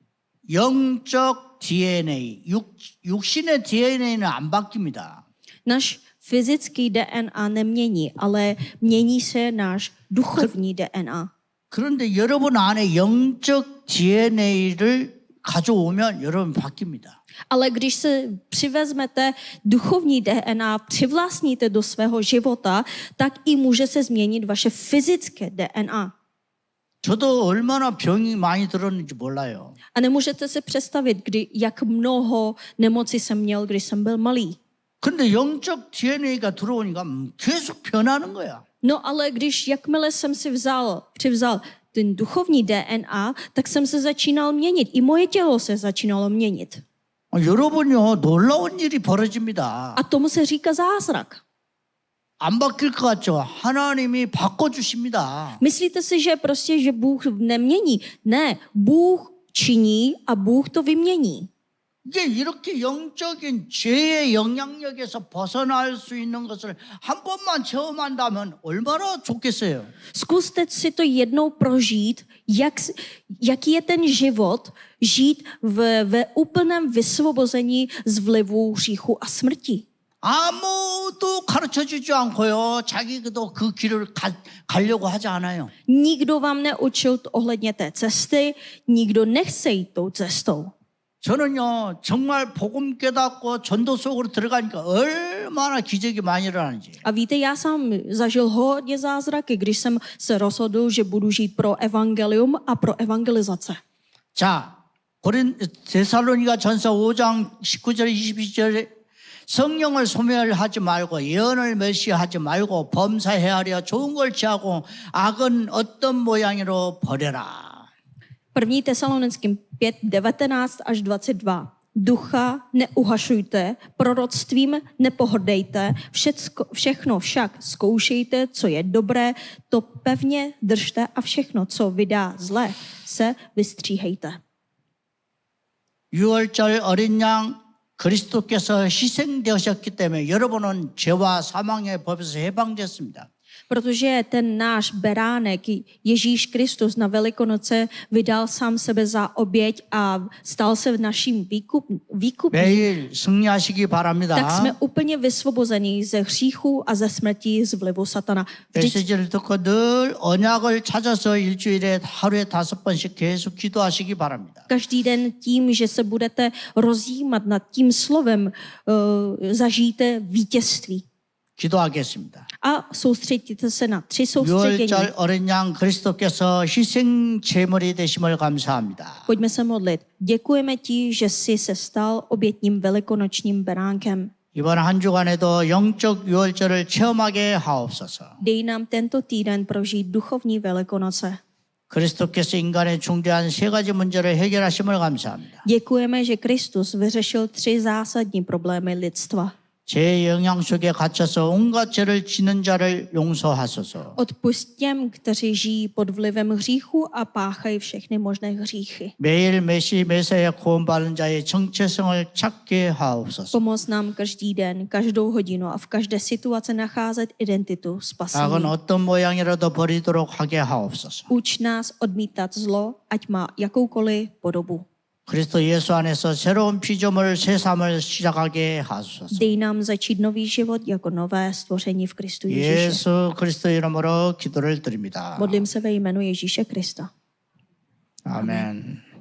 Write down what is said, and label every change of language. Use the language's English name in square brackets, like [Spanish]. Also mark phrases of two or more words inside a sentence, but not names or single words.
[Korean] 영적 DNA, 육신의 DNA는 안 바뀝니다. [Czech] Náš fyzický DNA nemění, ale mění se náš duchovní DNA. [Korean] 그런데 여러분 안에 영적 DNA를 가져오면 여러분 바뀝니다. [Czech] Ale když se přivezmete duchovní DNA, přivlastníte do svého života, tak i může se změnit vaše fyzické DNA. [Korean] 저도 얼마나 병이 많이 들었는지 몰라요. [Czech] A nemůžete si představit, jak mnoho nemocí jsem měl, když jsem byl malý. [Korean] 근데 영적 DNA가 들어오니까 계속 변하는 거야. [Czech] No ale jakmile jsem si přivzal ten duchovní DNA, tak jsem se začínal měnit. I moje tělo se začínalo měnit. [Korean] 여러분요 놀라운 일이 벌어집니다. [Czech] A tomu se říká zázrak. [Korean] 안 바뀔 것 같죠? 하나님이 바꿔주십니다. [Czech] Myslíte si, že Bůh nemění? Ne, Bůh činí a Bůh to vymění. [Korean] 이게 이렇게 영적인 죄의 영향력에서 벗어날 수 있는 것을 한 번만 체험한다면 얼마나 좋겠어요. [Czech] Zkuste si to jednou prožít, jaký je ten život žít ve úplném vysvobození z vlivu hříchu a smrti. [Korean] 아무도 가르쳐주지 않고요. 자기도 그 길을 가려고 하지 않아요. [Czech] Nikdo vám neučil ohledně té cesty, nikdo nechce jít tou cestou. [Korean] 저는요 정말 복음 깨닫고 전도 속으로 들어가니까 얼마나 기적이 많이 일어나는지. [Czech] A víte, já sám zažil hodně zázraky, když jsem se rozhodl, že budu žít pro evangelium a pro evangelizace. [Korean] 자, 데살로니가 전서 5장 19절 22절에 성령을 소멸하지 말고 예언을 멸시하지 말고 범사해하려 좋은 걸 취하고 악은 어떤 모양으로 버려라. [Czech] 1. Tesalonickým 5, 19 až 22. Ducha neuhašujte, proroctvím nepohrdejte, všechno však zkoušejte, co je dobré, to pevně držte a všechno, co vydá zlé, se vystříhejte. [Korean] 6월절 어린 양 그리스도께서 희생되셨기 때문에 여러분은 죄와 사망의 법에서 해방됐습니다. [Czech] Protože ten náš beránek, Ježíš Kristus na Velikonoce vydal sám sebe za oběť a stal se naším výkupním, [Korean] 매일 승리하시기 바랍니다. [Czech] tak jsme úplně vysvobození ze hříchu a ze smrti z vlivu satana. [Korean] 메시지를 듣고 늘 언약을 찾아서 일주일에 하루에 5번씩 계속 기도하시기 바랍니다. [Czech] Každý den tím, že se budete rozjímat nad tím slovem, zažijte vítězství. [Korean] 기도하겠습니다. [Czech] A soustředíte se na 3 soustředění. [Korean] 6월절 어린 양 그리스도께서 희생 제물이 되심을 감사합니다. [Czech] Pojďme se modlit. Děkujeme ti, že jsi se stal obětním velikonočním beránkem. [Korean] 이번 한 주간에도 영적 6월절을 체험하게 하옵소서. [Czech] Dej nám tento týden prožít duchovní velikonoce. [Korean] 그리스도께서 인간의 중대한 3가지 문제를 해결하심을 감사합니다. [Czech] Děkujeme, že Kristus vyřešil 3 zásadní problémy lidstva. [Korean] 제 영향 속에 갇혀서 온갖 죄를 지는 자를 용서하소서. [Czech] Odpusť těm, kteří žijí pod vlivem hříchu a páchají všechny možné hříchy. [Korean] 매일 매시매사에 구원받는 자의 정체성을 찾게 하옵소서. [Czech] Pomoz nám každý den, každou hodinu a v každé situaci nacházet identitu [Korean] 악은 [Czech] spasení. [Korean] 어떤 모양이라도 버리도록 하게 하옵소서. [Czech] Uč nás odmítat zlo, ať má jakoukoliv podobu. [Korean] 그리스도 예수 안에서 새로운 피조물 새 삶을 시작하게 하소서. [Czech] Dej nám začít nový život jako nové stvoření v Kristu Ježíše. [Korean] 예수 그리스도 이름으로 기도를 드립니다. [Czech] Modlím se ve jménu Ježíše Krista. [Korean] 아멘.